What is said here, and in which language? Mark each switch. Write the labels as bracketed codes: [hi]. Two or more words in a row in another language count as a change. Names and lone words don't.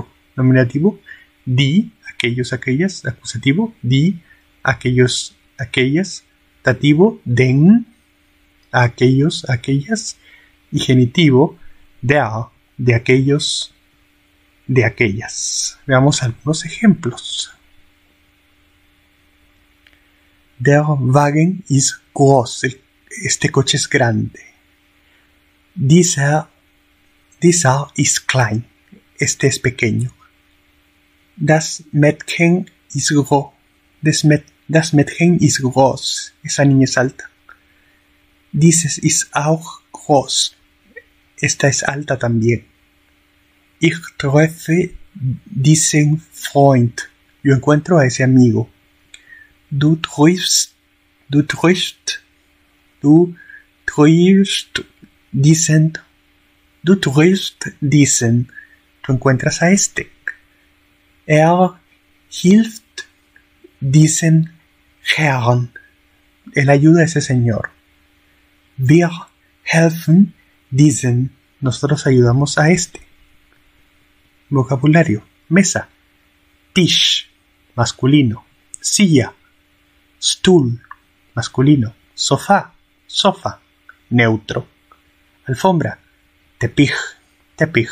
[es] Nominativo, die, aquellos, aquellas. Acusativo, die, aquellos, aquellas. Dativo, den, aquellos, aquellas. Y genitivo, der, de aquellos, de aquellas. Veamos algunos ejemplos. [de] Der Wagen ist groß. [es] Este coche es grande. [de] Dieser ist klein. [es] Este es pequeño. [de] Das Mädchen ist groß. Das Mädchen ist groß. [es] Esa niña es alta. [de] Dieses ist auch groß. [es] Esta es alta también. [de] Ich treffe diesen Freund. [es] Yo encuentro a ese amigo. [de] Du triffst diesen. [es] Tú encuentras a este. [de] Hilft diesen Herrn. [es] Él ayuda a ese señor. [de] Wir helfen diesen. [es] Nosotros ayudamos a este. Vocabulario. Mesa. Tisch. Masculino. Silla. Stuhl. Masculino. Sofá. Sofa. Neutro. Alfombra. [de] Teppich. Teppich.